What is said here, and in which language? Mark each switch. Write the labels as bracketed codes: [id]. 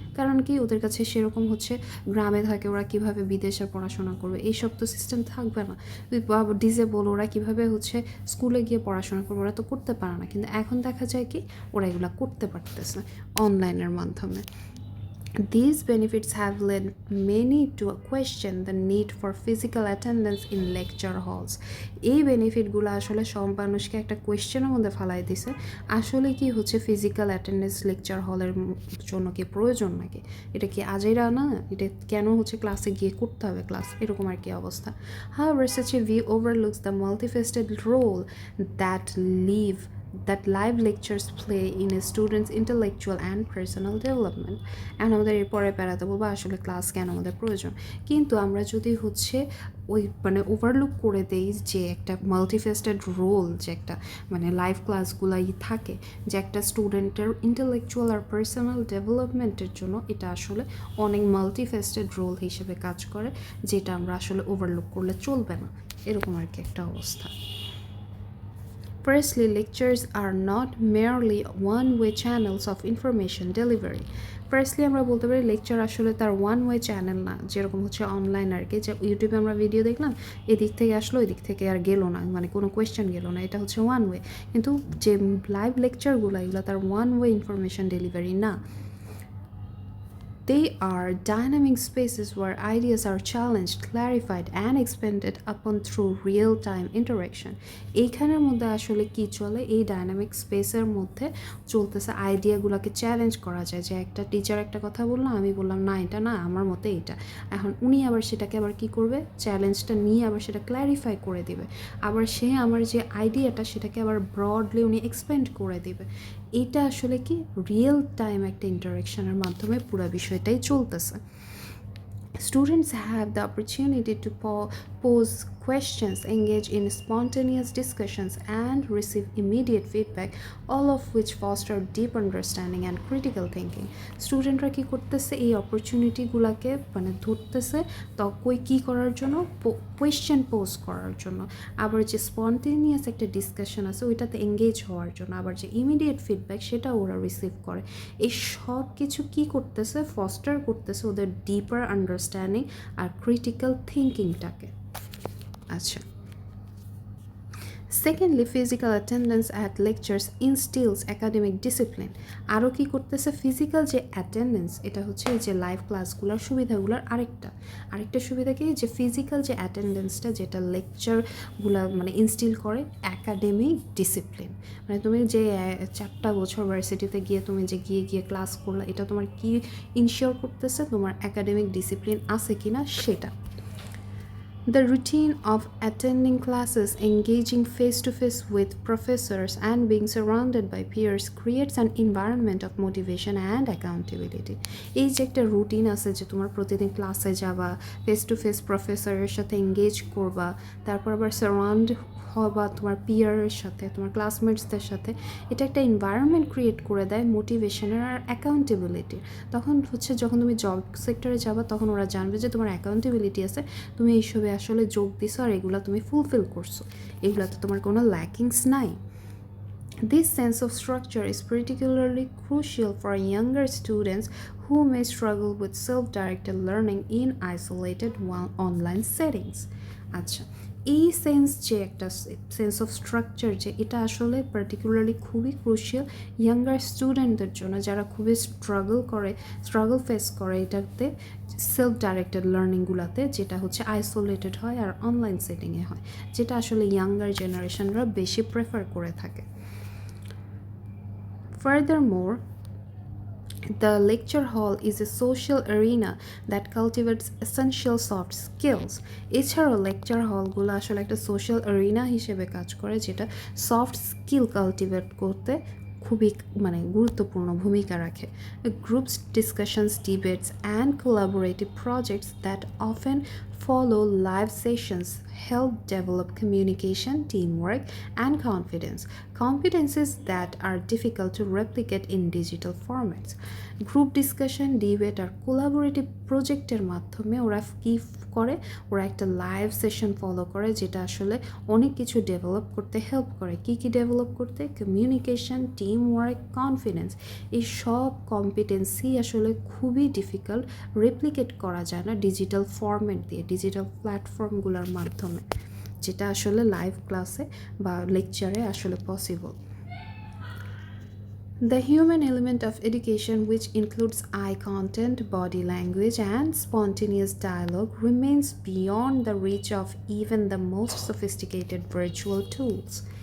[bn] কারণ কি, ওদের কাছে সেরকম হচ্ছে গ্রামে থাকে, ওরা কীভাবে বিদেশে পড়াশোনা করবে এইসব তো সিস্টেম থাকবে না। ডিসেবল ওরা কীভাবে হচ্ছে স্কুলে গিয়ে পড়াশোনা করবে, ওরা তো করতে পারে না। কিন্তু এখন দেখা যায় কি ওরা এগুলো করতে পারতেছে অনলাইনের মাধ্যমে। [en] These benefits have led many to question the need for physical attendance in lecture halls. [bn] এই বেনিফিটগুলো আসলে সব মানুষকে একটা কোয়েশ্চেনের মধ্যে ফালাই দিছে, আসলে কি হচ্ছে ফিজিক্যাল অ্যাটেন্ডেন্স লেকচার হলের জন্য কি প্রয়োজন নাকি, এটা কি আজেরা না, এটা কেন হচ্ছে ক্লাসে গিয়ে করতে হবে ক্লাস, এরকম আর কি অবস্থা। [en] However, such a view overlooks the multifaceted role that live that live lectures play in a student's intellectual and personal development. [bn] এখন আমাদের এরপরে বেড়াতে বলবো আসলে ক্লাস কেন আমাদের প্রয়োজন, কিন্তু আমরা যদি হচ্ছে ওই মানে ওভারলুক করে দেই যে একটা মাল্টিফেস্টেড রোল, যে একটা মানে লাইভ ক্লাসগুলাই থাকে, যে একটা স্টুডেন্টের ইন্টেলেকচুয়াল আর পার্সোনাল ডেভেলপমেন্টের জন্য এটা আসলে অনেক মাল্টিফেস্টেড রোল হিসেবে কাজ করে, যেটা আমরা আসলে ওভারলুক করলে চলবে না, এরকম আর কি একটা অবস্থা। [en] Firstly, lectures are not merely one-way channels of information delivery. [bn] Firstly আমরা বলতে পারি লেকচার আসলে তার ওয়ান ওয়ে চ্যানেল না, যেরকম হচ্ছে অনলাইন আর কি, যে ইউটিউবে আমরা ভিডিও দেখলাম এদিক থেকে আসলো ওই দিক থেকে আর গেলো না, মানে কোনো কোয়েশ্চেন গেলো না, এটা হচ্ছে ওয়ান ওয়ে। কিন্তু যে লাইভ লেকচারগুলো এগুলো তার ওয়ান ওয়ে ইনফরমেশন ডেলিভারি না, [en] they are dynamic spaces where ideas are challenged, clarified and expanded upon through real-time interaction. [bn] এইখানের মধ্যে আসলে কি চলে, এই ডাইনামিক স্পেসের মধ্যে চলতেছে আইডিয়াগুলোকে চ্যালেঞ্জ করা যায়, যে একটা টিচার একটা কথা বললো, আমি বললাম না এটা না, আমার মতে এটা, এখন উনি আবার সেটাকে আবার কি করবে, চ্যালেঞ্জটা নিয়ে আবার সেটা ক্ল্যারিফাই করে দিবে, আবার সে আমার যে আইডিয়াটা সেটাকে আবার ব্রডলি উনি এক্সপ্যান্ড করে দিবে। এটা আসলে কি রিয়েল টাইম একটা ইন্টারাকশনের মাধ্যমে পুরো বিষয়টাই চলতেছে। [en] Students have the opportunity to pose questions, engage in spontaneous discussions, and receive immediate feedback, all of which foster deep understanding and critical thinking. [bn] স্টুডেন্টরা কী করতেছে, এই অপরচুনিটিগুলোকে মানে ধরতেছে তো কী করার জন্য, কোয়েশ্চেন পোজ করার জন্য, আবার যে স্পন্টেনিয়াস একটা ডিসকাশন আছে ওইটাতে এঙ্গেজ হওয়ার জন্য, আবার যে ইমিডিয়েট ফিডব্যাক সেটা ওরা রিসিভ করে। এই সব কিছু কী করতেছে, ফস্টার করতেছে ওদের ডিপার আন্ডারস্ট্যান্ডিং আর ক্রিটিক্যাল থিঙ্কিংটাকে। [en] আচ্ছা, secondly, physical attendance at lectures instills academic discipline. [bn] আরও কী করতেছে, ফিজিক্যাল যে অ্যাটেন্ডেন্স এটা হচ্ছে এই যে লাইভ ক্লাসগুলোর সুবিধাগুলোর আরেকটা সুবিধা কি, যে ফিজিক্যাল যে অ্যাটেন্ডেন্সটা যেটা লেকচারগুলো মানে ইনস্টিল করে একাডেমিক ডিসিপ্লিন, মানে তুমি যে 4টা বছর ভার্সিটিতে গিয়ে তুমি যে গিয়ে ক্লাস করলা, এটা তোমার কি ইনশিওর করতেছে, তোমার একাডেমিক ডিসিপ্লিন আছে কি না সেটা। [en] The routine of attending classes, engaging face-to-face with professors, and being surrounded by peers creates an environment of motivation and accountability. [bn] এই যে একটা রুটিন আছে যে তোমার প্রতিদিন ক্লাসে যাবা, ফেস টু ফেস প্রফেসরের সাথে এঙ্গেজ করবা, তারপর আবার সারাউন্ড হবা তোমার পিয়ারের সাথে, তোমার ক্লাসমেটসদের সাথে, এটা একটা এনভায়রনমেন্ট ক্রিয়েট করে দেয় মোটিভেশনের আর অ্যাকাউন্টেবিলিটির। তখন হচ্ছে যখন তুমি জব সেক্টরে যাবা তখন ওরা জানবে যে তোমার অ্যাকাউন্টেবিলিটি আছে, তুমি এইসবে আসলে যোগ দিছো আর এগুলো তুমি ফুলফিল করছো, এগুলোতে তোমার কোনো ল্যাকিংস নাই। [en] This sense of structure is particularly crucial for younger students who may struggle with self-directed learning in isolated online settings. [bn] আচ্ছা, এই যে একটা সেন্স অফ স্ট্রাকচার যে এটা আসলে পার্টিকুলারলি খুবই ক্রুশিয়াল ইয়াঙ্গার স্টুডেন্টদের জন্য, যারা খুবই স্ট্রাগল ফেস করে এটাতে সেলফ ডাইরেক্টেড লার্নিংগুলোতে, যেটা হচ্ছে আইসোলেটেড হয় আর অনলাইন সেটিংয়ে হয়, যেটা আসলে ইয়াঙ্গার জেনারেশনরা বেশি প্রেফার করে থাকে। [en] Furthermore, the lecture hall is a social arena that cultivates essential soft skills. [bn] এছাড়াও লেকচার হলগুলো আসলে একটা সোশ্যাল এরিনা হিসেবে কাজ করে, যেটা সফট স্কিল কালটিভেট করতে খুবই মানে গুরুত্বপূর্ণ ভূমিকা রাখে। [en] Groups discussions, debates and collaborative projects that often follow live sessions help develop communication, teamwork, and confidence. Competencies that are difficult to replicate in digital formats. [bn] Group discussion, debate আর collaborative প্রজেক্টের মাধ্যমে ওরা কী করে, ওরা একটা live session follow করে, যেটা আসলে অনেক কিছু ডেভেলপ করতে হেল্প করে। কী ডেভেলপ করতে, কমিউনিকেশন, টিম ওয়ার্ক, কনফিডেন্স, এই সব কম্পিটেন্সি আসলে খুবই ডিফিকাল্ট, রেপ্লিকেট করা যায় না ডিজিটাল ফরম্যাট দিয়ে, ডিজিটাল প্ল্যাটফর্মগুলোর মাধ্যমে, যেটা আসলে লাইভ ক্লাসে বা লেকচারে আসলে possible. [en] The human element of education, which includes eye contact, body language, and spontaneous dialogue, remains beyond the reach of even the most sophisticated virtual tools.